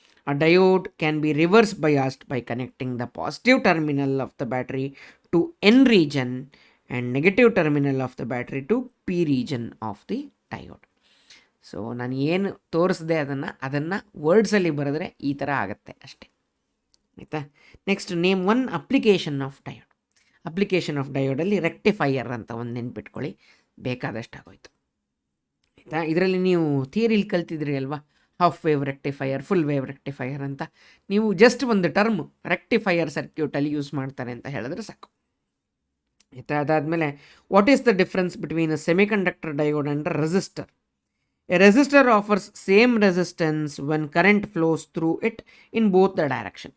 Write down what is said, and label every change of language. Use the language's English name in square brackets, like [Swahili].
[English] A diode can be reverse biased by connecting the positive terminal of the battery to N region and negative terminal of the battery to P region of the diode. [Kannada] So ನಾನು ಏನು ತೋರಿಸಿದೆ ಅದನ್ನು ವರ್ಡ್ಸಲ್ಲಿ ಬರೆದ್ರೆ ಈ ಥರ ಆಗುತ್ತೆ ಅಷ್ಟೇ, ಆಯಿತಾ. [English] Next name one application of diode. Application of ಡಯೋಡಲ್ಲಿ rectifier [Kannada] ಅಂತ ಒಂದು ನೆನ್ಪಿಟ್ಕೊಳ್ಳಿ, ಬೇಕಾದಷ್ಟು ಆಗೋಯ್ತು, ಆಯಿತಾ. ಇದರಲ್ಲಿ ನೀವು ಥಿಯರಿಲಿ ಕಲ್ತಿದ್ರಿ ಅಲ್ವಾ, half wave rectifier, full wave rectifier ಅಂತ. ನೀವು ಜಸ್ಟ್ ಒಂದು ಟರ್ಮ್ ರೆಕ್ಟಿಫೈಯರ್ ಸರ್ಕ್ಯೂಟಲ್ಲಿ ಯೂಸ್ ಮಾಡ್ತಾರೆ ಅಂತ ಹೇಳಿದ್ರೆ ಸಾಕು, ಆಯಿತಾ. [English] ಅದಾದಮೇಲೆ what is the difference between a semiconductor diode and resistor? A resistor offers same resistance when current flows through it in both the direction.